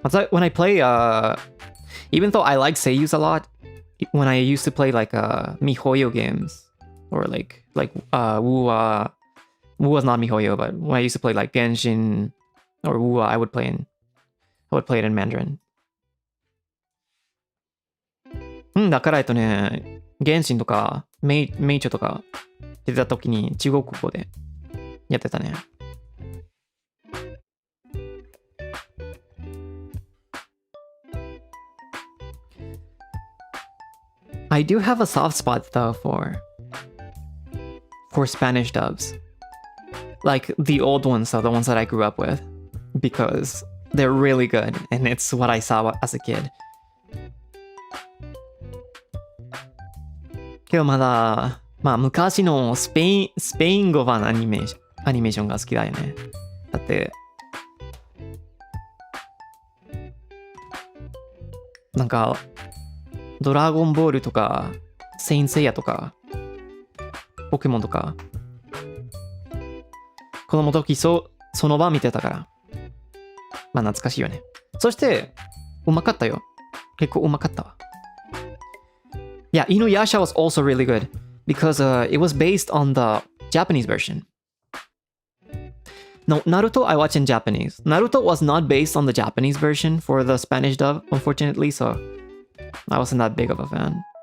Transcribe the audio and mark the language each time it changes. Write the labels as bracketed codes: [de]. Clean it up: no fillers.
[en] When I play, even though I like seiyus a lot, when I used to play like miHoYo games, or like Wuwa was not miHoYo, but when I used to play like Genshin or Wuwa, I would play it in Mandarin. [ja] だからね、原神とかメイチョとか出てた時に中国語でやってたね。 [en] I do have a soft spot though for Spanish dubs. Like the old ones though, the ones that I grew up with. Because they're really good and it's what I saw as a kid. [ja] けどまだ、まあ昔のスペイン語版のアニメーションが好きだよね。だって、なんか、ドラゴンボールとか、セインセイヤとか、ポケモンとか、子供の時その場見てたから、まあ懐かしいよね。そして、うまかったよ。結構うまかったわ。 [en] Yeah, Inuyasha was also really good because it was based on the Japanese version. No, Naruto I watched in Japanese. Naruto was not based on the Japanese version for the Spanish dub, unfortunately, so I wasn't that big of a fan.